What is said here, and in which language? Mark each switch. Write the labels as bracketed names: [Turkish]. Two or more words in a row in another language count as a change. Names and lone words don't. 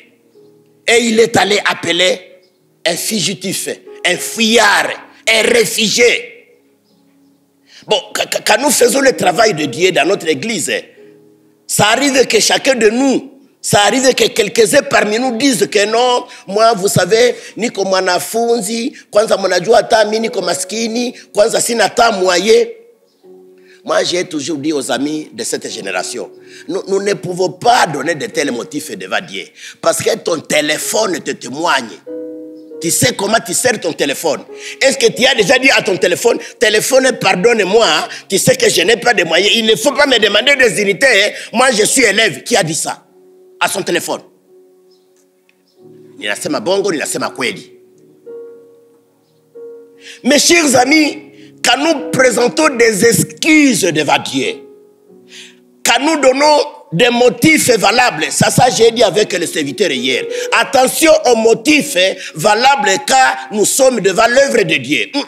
[French] Et il est allé appeler un fugitif, un fuyard, un réfugié. Bon, quand nous faisons le travail de Dieu dans notre église, ça arrive que chacun de nous, Ça arrive que quelques-uns parmi nous disent que non, moi, vous savez, [Swahili] niko mwanafunzi, kwanza mnajua hata mimi niko maskini, kwanza sina hata moyen. [French] Moi, j'ai toujours dit aux amis de cette génération, nous ne pouvons pas donner de tels motifs devant Dieu. Parce que ton téléphone te témoigne. Tu sais comment tu sers ton téléphone. Est-ce que tu as déjà dit à ton téléphone, pardonne-moi, tu sais que je n'ai pas de moyens. Il ne faut pas me demander des unités. Moi, je suis élève. Qui a dit ça à son téléphone? [Swahili] Ninasema bongo, ninasema kweli. [French] Mes chers amis, quand nous présentons des excuses devant Dieu, quand nous donnons des motifs valables, ça j'ai dit avec le serviteur hier, attention aux motifs valables car nous sommes devant l'œuvre de Dieu.